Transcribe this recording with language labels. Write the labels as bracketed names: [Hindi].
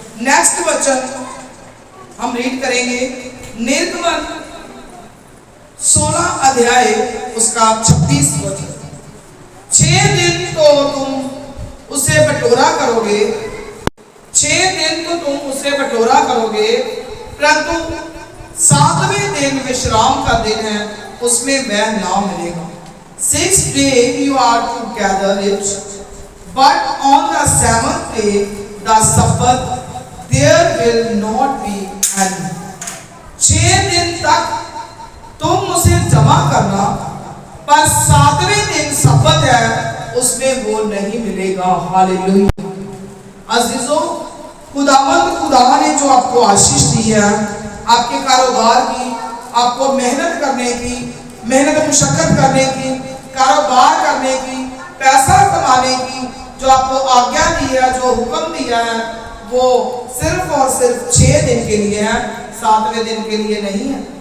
[Hindi] Next वचन हम read करेंगे, निर्गमन 16 अध्याय उसका 26 वचन। 6 दिन तो तुम उसे बटोरा करोगे, 6 दिन तो तुम उसे बटोरा करोगे, परंतु 7वें दिन विश्राम का दिन है, उसमें वह ना मिलेगा। [English] 6 days you are to gather it, but on the 7th day the Sabbath there will not be any. [Hindi] 6 दिन तक तुम उसे जमा करना, पर 7वें दिन सब्बत है, उसमें वो नहीं मिलेगा। हालेलुया। अजीजों, खुदावंद खुदा ने जो आपको आशीष दी है, आपके कारोबार की, आपको मेहनत करने की, मेहनत मुशक्कत करने की, कारोबार करने की, पैसा कमाने की जो आपको आज्ञा दी है, जो हुक्म दिया है, वो सिर्फ और सिर्फ 6 दिन के लिए है, 7वें दिन के लिए नहीं है।